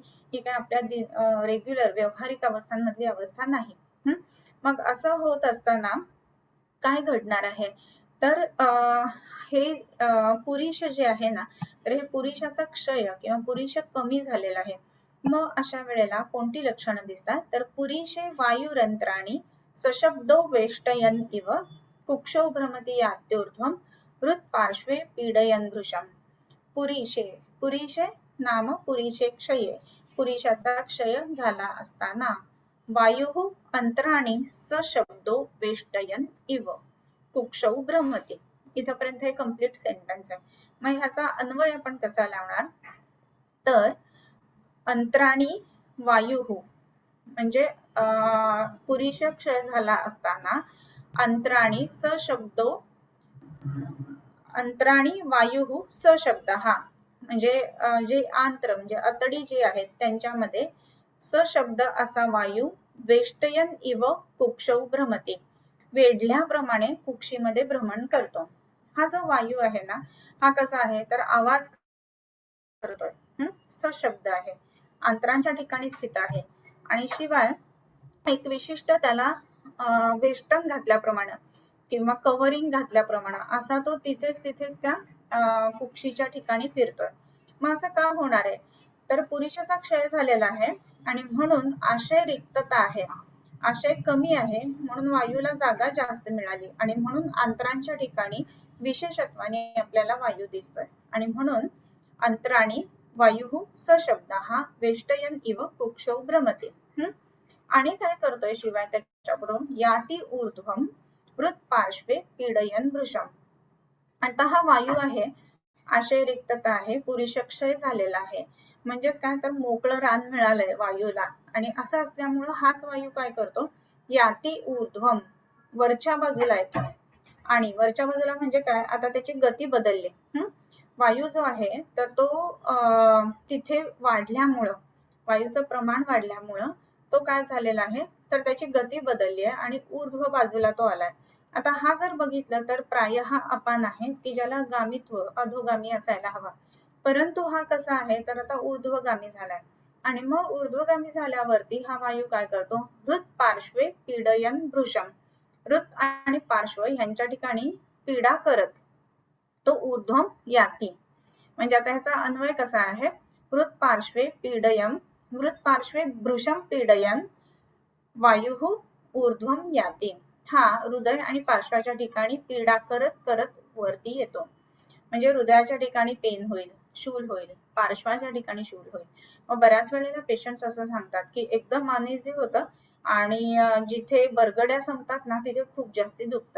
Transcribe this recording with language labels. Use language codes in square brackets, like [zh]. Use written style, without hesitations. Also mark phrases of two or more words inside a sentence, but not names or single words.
[mr] ही काय आपल्या रेग्युलर व्यावहारिक अवस्थांमधली अवस्था नाही. मग असं होत असताना काय घडणार आहे, तर हे पुरुष जे आहे ना, तर हे पुरुषाचा क्षय किंवा पुरुष कमी झालेला आहे. मग अशा वेळेला कोणती लक्षणं दिसतात, तर [sa] पुरुषे वायुरंत्राणी सशब्दो वेष्टयन इव कुक्षौ भ्रमति यात्यूर्ध्वं हृत्पार्श्वे पीडयन भृशम. पुरीशे नाम पुरीशे क्षये, [mr] पुरुषाचा क्षय झाला असताना [sa] वायु अंतराणी सशब्दो वेष्टयन इव कुक्षौ भ्रमति. [mr] इथपर्यंत हे [en] complete sentence [mr] आहे. मग ह्याचा अन्वय आपण कसा लावणार, तर अंतराणी वायु म्हणजे पुरुष क्षय झाला असताना अंतराणी सशब्दो, अंतराणी वायु सशब्द हा म्हणजे जे आंत्र म्हणजे अतडी जे आहेत त्यांच्यामध्ये सशब्द असा वायू [sa] वेष्टयन इव कुक्षौ भ्रमति, [mr] वेढल्याप्रमाणे कुक्षीमध्ये भ्रमण करतो. हा जो वायू आहे ना, हा कसा आहे, तर आवाज करतोय, सशब्द आहे, अंतरांच्या ठिकाणी स्थित आहे आणि शिवाय एक विशिष्ट त्याला वेष्टन घातल्याप्रमाणे किंवा कव्हरिंग घातल्याप्रमाणे असा तो तिथेच त्या कुक्षीच्या ठिकाणी फिरतोय. मग असं का होणार आहे, तर पुरुषाचा क्षय झालेला आहे आणि म्हणून आशय रिक्तता आहे, आशय कमी आहे, म्हणून वायूला जागा जास्त मिळाली आणि म्हणून अंतरांच्या ठिकाणी विशेषत्वाने आपल्याला वायू दिसतोय आणि म्हणून अंतराणी वायु सशब्द हा [sa] वेष्टयन इव कुक्षौ भ्रमति. [mr] आणि काय करतोय शिवाय त्याच्याबरोबर [sa] याती ऊर्ध्वम हृत्पार्श्वे पीडयन भृशम. [mr] आता हा वायू आहे, आशय रिक्तता आहे, पुरुषक्षय झालेला आहे, म्हणजेच काय, तर मोकळं रान मिळालंय वायूला आणि असं असल्यामुळं हाच वायू काय करतो, [sa] याती ऊर्ध्वम [mr] वरच्या बाजूला येतो. आणि वरच्या बाजूला म्हणजे काय, आता त्याची गती बदलली. वायू जो आहे तर तो तिथे वाढल्यामुळं, वायूचं प्रमाण वाढल्यामुळं तो काय झालेला आहे, तर त्याची गती बदलली आहे आणि ऊर्ध्व बाजूला तो आलाय. आता हा जर बघितलं तर प्रायः अपान आहे की ज्याला गामित्व अधोगामी असायला हवा, परंतु हा कसा आहे, तर आता ऊर्ध्वगामी झालाय आणि मग ऊर्ध्वगामी झाल्यावरती हा वायू काय करतो, [sa] हृत पार्श्वे पीडयन भृशम, [mr] हृत आणि पार्श्व यांच्या ठिकाणी पीडा करत तो [sa] ऊर्ध्वम याती. [mr] म्हणजे आता ह्याचा अन्वय कसा आहे, [sa] हृत पार्श्वे पीडयम, हृत पार्श्वे भृशम पीडयन वायु ऊर्ध्वम याती. [mr] हा हृदय आणि पार्श्वाच्या ठिकाणी पीडा करत करत वरती येतो. म्हणजे हृदयाच्या ठिकाणी पेन होईल, शूल होईल, पार्श्वाच्या ठिकाणी शूल होईल. मग बऱ्याच वेळेला पेशंट्स असं सांगतात की एकदम अनइझी होतं आणि जिथे बरगड्या संपतात ना तिथे खूप जास्ती दुखतं.